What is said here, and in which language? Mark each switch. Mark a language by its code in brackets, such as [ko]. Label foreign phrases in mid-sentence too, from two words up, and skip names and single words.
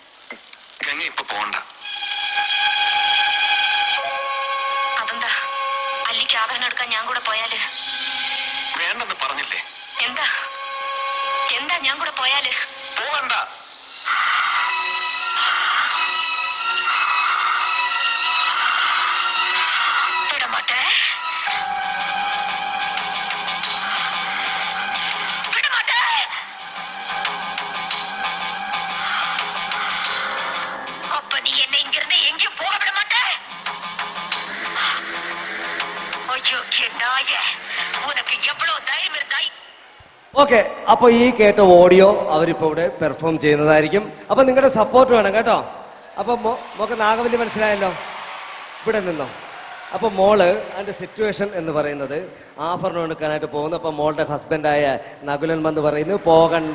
[ml] അതെന്താ, അല്ലിക്ക് ആഭരണം എടുക്കാൻ ഞാൻ കൂടെ പോയാല്? വേണ്ടെന്ന് പറഞ്ഞില്ലേ? എന്താ എന്താ ഞാൻ കൂടെ പോയാല്? പോകണ്ട. [ta] விடமாட்டே. அப்ப நீ என்னை இங்கிருந்து எங்கேயும் போக விட மாட்டே. ஐயோ நாயே, உனக்கு எவ்வளவு தைரியம் இருந்தாய்? [ml] ഓക്കെ. അപ്പൊ ഈ കേട്ട ഓഡിയോ അവരിപ്പോ ഇവിടെ പെർഫോം ചെയ്യുന്നതായിരിക്കും. അപ്പൊ നിങ്ങളുടെ സപ്പോർട്ട് വേണം കേട്ടോ. അപ്പൊ മോക്ക് നാഗവല്ലി മനസ്സിലായല്ലോ? ഇവിടെ നിന്നോ. അപ്പൊ മോള് അതിന്റെ സിറ്റുവേഷൻ എന്ന് പറയുന്നത് ആഭരണം എടുക്കാനായിട്ട് പോകുന്നു. അപ്പൊ മോളുടെ ഹസ്ബൻഡായ നകുലൻ എന്ന് പറയുന്നു പോകണ്ട.